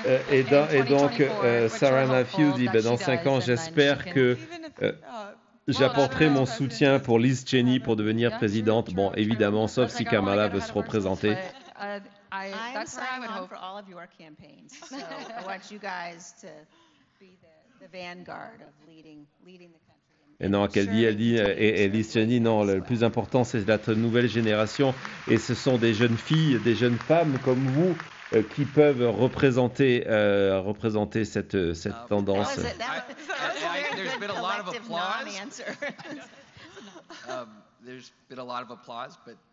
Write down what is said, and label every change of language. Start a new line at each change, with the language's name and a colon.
French: Et donc, Sarah Matthews dit, dans 5 ans, j'espère que j'apporterai mon soutien pour Liz Cheney pour devenir présidente. Bon, évidemment, sauf si Kamala veut se représenter.
English: I'm signing on for all of your campaigns. So I want you guys to be the vanguard of leading the country.
French: Et non, elle dit, et Liz Cheney, non, le plus important, c'est la nouvelle génération, et ce sont des jeunes filles, des jeunes femmes comme vous qui peuvent représenter cette tendance.
English: There's been a lot of applause. There's been a lot of applause, but